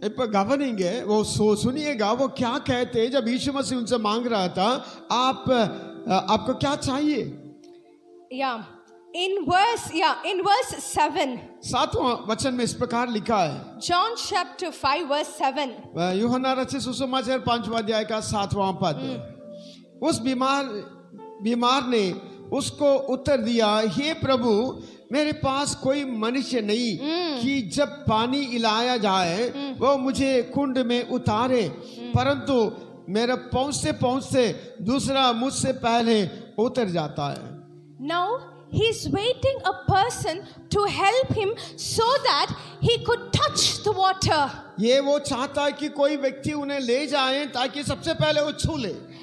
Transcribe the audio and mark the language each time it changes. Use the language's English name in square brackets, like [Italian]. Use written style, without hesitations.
[Hindi] इप गवर्निंगे वो सुनिएगा वो क्या कहते हैं जब यीशु मसीह उनसे मांग रहा था, आपको क्या चाहिए? [English] Yeah, in verse 7. [Hindi] 7वां वचन में इस प्रकार लिखा है. [English] John chapter 5 verse 7. [Hindi] यूहन्ना रचित सुसमाचार 5वां अध्याय का 7वां पद. उस बीमार ने उसको उत्तर दिया, हे प्रभु, मेरे पास कोई मनुष्य नहीं कि जब पानी इलाया जाए वो मुझे कुंड में उतारे, परंतु मेरे पहुंचते पहुंचते दूसरा मुझसे पहले उतर जाता है. [English] Now he's waiting a person to help him so that he could touch the water. [Hindi] ये वो चाहता है कि कोई व्यक्ति उन्हें ले जाए ताकि सबसे पहले वो छू ले.